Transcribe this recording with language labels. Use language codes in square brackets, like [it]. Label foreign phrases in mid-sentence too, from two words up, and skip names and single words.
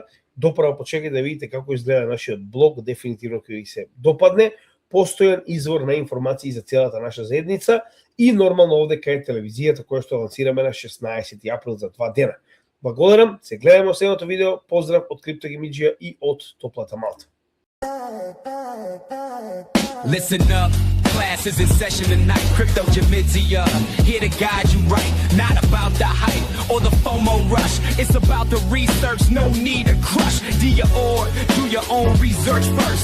[mk] Доправо почекајте да видите како изгледа нашиот блог, дефинитивно ќе ви се допадне. Постојан извор на информации за целата наша заедница и нормално овде кај телевизијата која што лансираме на 16 април за 2 дена. Благодарам, се гледаме во следното видео. Поздрав од CryptoGemidja и од топлата Малта. [en] Listen up, class is in session tonight. CryptoGemidja, here to guide you right. Not about the hype or the FOMO rush. It's about the research, no need to crush. Do your own research first.